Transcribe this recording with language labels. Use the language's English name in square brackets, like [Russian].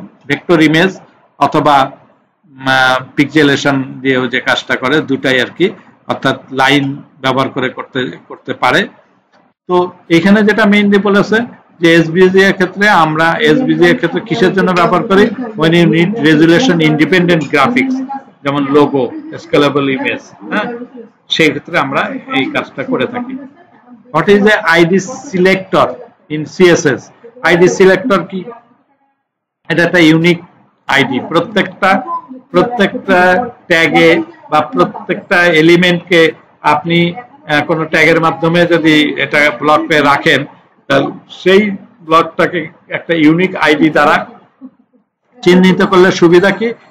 [Bangla] Vector image, অথবা পিক্সেলেশন দিয়েও যে কাজটা করে, দুটাই আর কি, অর্থাৎ লাইন ব্যবহার করে করতে পারে। তো এখানে যেটা মেইনলি বলেছে যে SVG এর ক্ষেত্রে আমরা SVG এর ক্ষেত্রে কিসের জন্য ব্যবহার করি? [English] when you need resolution independent graphics, [Bangla] যেমন লোগো, স্কেলেবল ইমেজ, সেই ক্ষেত্রে আমরা এই কাজটা করে থাকি। [English] What is the ID selector in CSS? [Bangla] ID selector কি? এটা একটা ইউনিক আইডি, প্রত্যেকটা ট্যাগে বা প্রত্যেকটা এলিমেন্টকে আপনি কোনো ট্যাগের মাধ্যমে যদি এটা ব্লকে রাখেন, সেই ব্লকটাকে একটা ইউনিক আইডি দ্বারা চিহ্নিত করলে সুবিধা কি?